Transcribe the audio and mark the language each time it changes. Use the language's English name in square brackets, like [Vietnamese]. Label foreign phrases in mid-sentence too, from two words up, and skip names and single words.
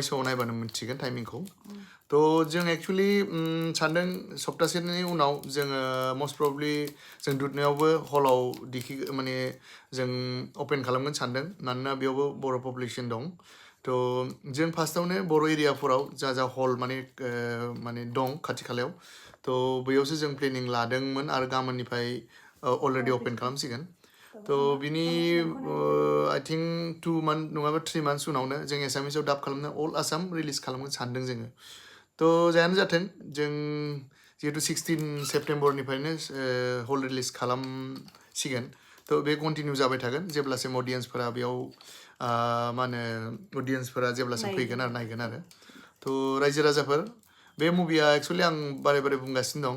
[Bodo] श'आव नायबानो मोनसिगोन टाइमिंखौ तो जों एक्चुअली सानदों सप्तासेनि उनाव जोङो मस्ट प्रब्लि जों दुधनैयावबो हलाव माने जों अपेन खालामगोन सानदों मानोना बेयावबो बर' पपुलेसन दं तो जों फार्स्टआवनो बर' एरियाफोराव जा हल माने दं खाथि खालायाव तो बैयावसो जों प्लेनिं लादोंमोन आरो गाबोननिफ्राय अलरेडि अपेन खालामसिगोन तो बिनि [English] I think [Bodo] 2 month नङाबा 3 months उनावनो जों एसामिसाव डाब खालामनो अल आसाम रिलिज खालामगोन सानदों जोङो तो जायानो जाथों जों जिहेतु 16 सेप्टेम्बरनिफ्रायनो हल रिलिज खालामसिगोन तो बे कन्टिनिउ जाबाय थागोन जेब्लासिम अडियन्सफोरा बेयाव मा होनो अडियन्सफोरा जेब्लासिम फैगोन आरो नायगोन आरो तो रायजो राजाफोर बे मुभिया एक्चुअली आं बारे बुंगासिनो दं